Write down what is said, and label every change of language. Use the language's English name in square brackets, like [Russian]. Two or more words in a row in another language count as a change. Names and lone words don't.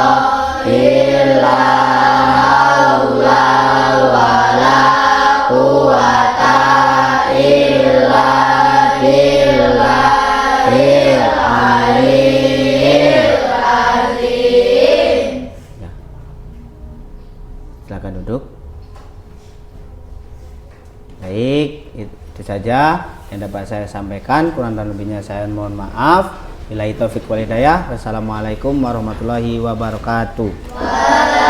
[Arabic] لا حول ولا قوة إلا بالله العلي العظيم. [Indonesian] Silakan duduk. Baik, itu saja yang dapat saya sampaikan. Kurang dan lebihnya saya mohon maaf. [Arabic] بالله التوفيق والهداية. والسلام عليكم ورحمة الله وبركاته.